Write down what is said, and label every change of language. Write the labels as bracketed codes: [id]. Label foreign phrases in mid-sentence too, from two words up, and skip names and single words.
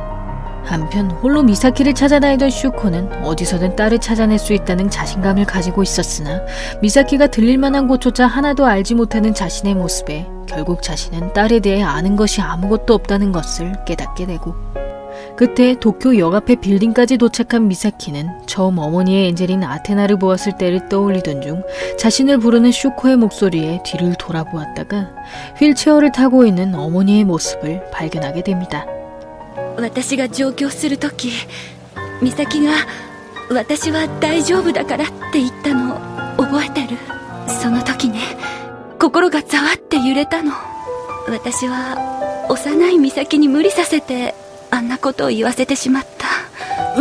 [ko] 한편 홀로 미사키를 찾아다니던 슈코는 어디서든 딸을 찾아낼 수 있다는 자신감을 가지고 있었으나 미사키가 들릴 만한 곳조차 하나도 알지 못하는 자신의 모습에 결국 자신은 딸에 대해 아는 것이 아무것도 없다는 것을 깨닫게 되고, 끝에 도쿄 역 앞에 빌딩까지 도착한 미사키는 처음 어머니의 엔젤인 아테나를 보았을 때를 떠올리던 중 자신을 부르는 슈코의 목소리에 뒤를 돌아보았다가 휠체어를 타고 있는 어머니의 모습을 발견하게 됩니다. [ja] 私が上京するとき、美咲が私は大丈夫だからって言ったの覚えてる？その時ね、心がざわって揺れたの。私は幼い美咲に無理させてあんなことを言わせてしまった。